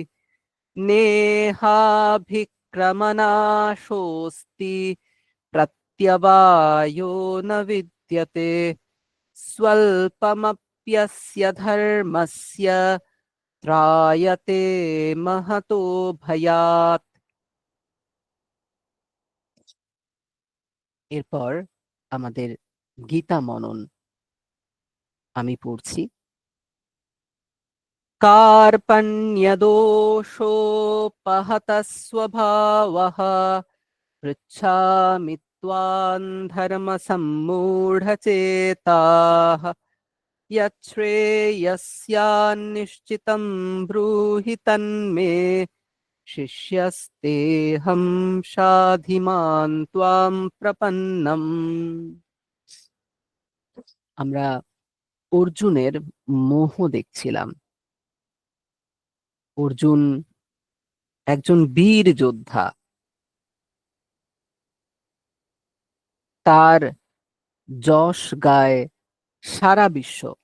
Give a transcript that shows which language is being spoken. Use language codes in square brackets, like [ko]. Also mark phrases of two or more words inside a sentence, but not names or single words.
[sa] नेहाभिक्रमनाशोऽस्ति प्रत्यवायो न विद्यते स्वल्पमप्यस्य धर्मस्य त्रायते महतो भयात् [bn] এরপর আমাদের গীতা মনন আমি পড়ছি। [sa] कार्पण्यदोषोपहतः स्वभावः पृच्छामि त्वां धर्मसम्मूढचेताः यच्छ्रेयस्यान्निश्चितं ब्रूहि तन्मे शिष्यस्तेऽहं शाधिमां त्वां प्रपन्नम्। [bn] আমরা অর্জুনের মোহ দেখছিলাম। অর্জুন একজন বীর যোদ্ধা। তার যশ গায় সারা বিশ্ব।